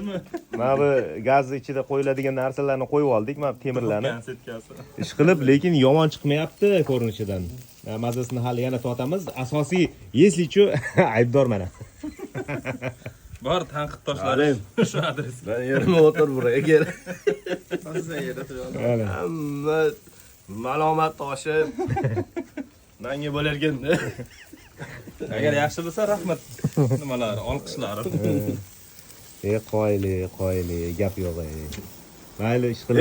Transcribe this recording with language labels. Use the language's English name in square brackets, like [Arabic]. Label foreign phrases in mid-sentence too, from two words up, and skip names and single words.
[Uzbek] Mana bu gaz ichida qo'yiladigan narsalarni qo'yib oldik, mana temirlarni. Ish qilib, lekin yomon chiqmayapti ko'rinishidan. Mazasini hali yana totamiz. Asosiy, [Russian] если что, [Uzbek] aybdor mana. Bor tanqid toshlaring. Shu adresga. [Turkish] Ben yerime otur buraya gel. [Uzbek] Hamma malomat toshi menga bo'larganda. Agar yaxshi bo'lsa rahmat. Nimalar, olqishlar. Qoyili, gap yo'q. mayli ish qilib.